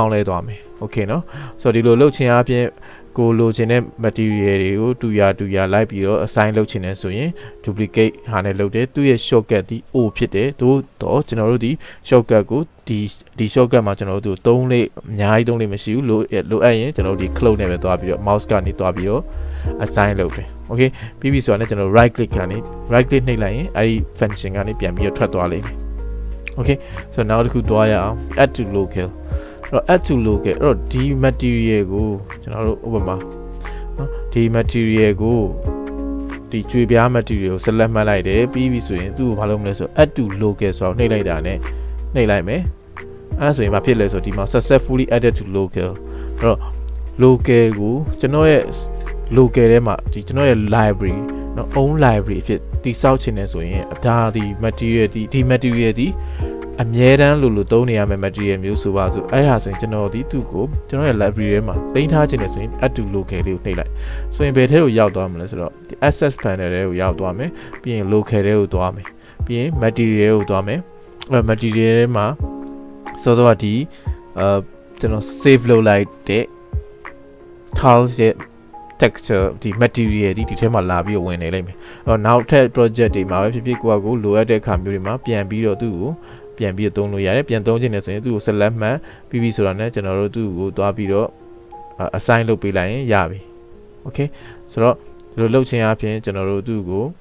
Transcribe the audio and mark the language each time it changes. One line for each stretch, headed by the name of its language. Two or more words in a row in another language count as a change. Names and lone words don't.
Burmese: င်းလဲသွားမယ် okay เนาะဆိုတော့ဒီလိုလုပ်ခြင်းအပြင်ကိုလိုချင်တဲ့ material တွေကိုတူရလိုက်ပြီးတော့ assign လုပ်ချင်တယ်ဆိုရင် duplicate ဟာနဲ့လုပ်တယ်သူ့ရဲ့ shortcut ဒီ O ဖြစ်တယ်တော့ကျွန်တော်တို့ဒီ shortcut ကိုဒီ shortcut မှာကျွန်တော်တို့သုံးလေးအများကြီးသုံးလေးမရှိဘူးလိုအပ်ရင်ကျွန်တော်တို့ဒီ close နဲ့ပဲသွားပြီးတော့ mouse ကနေသွားပြီးတော့ assign လုပ်တယ် okay ပြီးပြီဆိုတော့ကျွန်တော်
English: right click
Burmese: ကနေ
English: right click
Burmese: နှိပ်လိုက်ရင်အဲ့ဒီ function ကနေပြန်ပြီးတော့ထွက်သွားလိမ့်မယ် okay ဆိုတော့နောက်တစ်ခုသွားရအောင်
English: add to local
Burmese: အဲ့တော့
English: add to local
Burmese: အဲ့တော့ဒီ material ကိုကျွန်တော်တို့ဥပမာနော်ဒီ material ကိုဒီကြွေပြား material ကို select မှတ်လိုက်တယ်ပြီးပြီဆို ရင်သူ့ကိုဘာလုပ်မလဲဆို
English: add to local
Burmese: ဆိုတော့နှိပ်လိုက်တာနဲ့နှိပ်လိုက်မယ်အဲ့ဆိုရင်ဘာဖြစ်လဲဆိုဒီမှာ
English: successfully added to local
Burmese: အဲ့တော့ local ကိုကျွန်တော်ရဲ့ local ထဲမှာဒီကျွန်တော်ရဲ့ library နော်
English: own library
Burmese: အဖြစ်တိစောက်ချင်တယ်ဆို ရင်ဒါဒီ material ဒီ material ဒီအမြဲတမ်းလို့သုံးနေရမယ့် material မျိုးဆိုပါစို့အဲ့ဒါဆိုရင်ကျွန်တော်ဒီသူ့ကိုကျွန်တော်ရဲ့ library ထဲမှာတင်ထားခြင်းနဲ့ဆိုရင်
English: add to local
Burmese: လေးကို နှိပ်လိုက်ဆိုရင်ဘယ်ထဲကိုရောက်သွားမလဲဆိုတော့ဒီ
English: access panel
Burmese: ထဲကိုရောက်သွားမယ်ပြီးရင် local ထဲကိုသွားမယ်ပြီးရင် material ကိုသွား မယ်အဲ့ material ထဲမှာစောစောကဒီကျွန်တော် save လုပ်လိုက်တဲ့ tiles ရဲ့ texture ဒီ material ဒီထဲမှာလာပြီးတော့ဝင်နေလိမ့်မယ်အဲ့တော့နောက်ထပ် project တွေမှာပဲဖြစ်ဖြစ်ကိုလိုအပ်တဲ့အခါမျိုးတွေမှာပြန်ပြီးတော့သူ့ကိုပြန်ပြီးတော့သုံးလို့ရတယ်ပြန်သုံးခြင်းနဲ့ဆိုရင်သူ့ကို select မှတ်ပြီးပြီဆိုတာနဲ့ကျွန်တော်တို့သူ့ကိုသွားပြီးတော့ assign လုပ်ပေးလိုက်ရင်ရပြီ okay ဆိုတော့ဒီလိုလုပ်ခြင်းအပြင်ကျွန်တော်တို့သူ့ကို